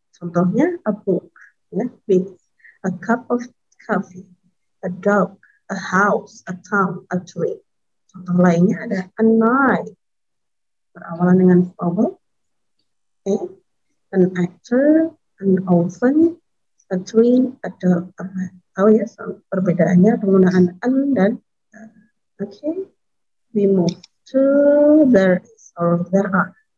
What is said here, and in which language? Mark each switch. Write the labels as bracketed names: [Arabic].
[Indonesian] Contohnya a book, ya, big, a cup of coffee, a dog, a house, a town, a tree. Contoh lainnya ada a knife, berawalan dengan vowel, okay. [English] An actor, an oven, a tree, a dog, a man. [Indonesian] Tahu ya perbedaannya penggunaan an dan okay. [English] We move to there is or there are.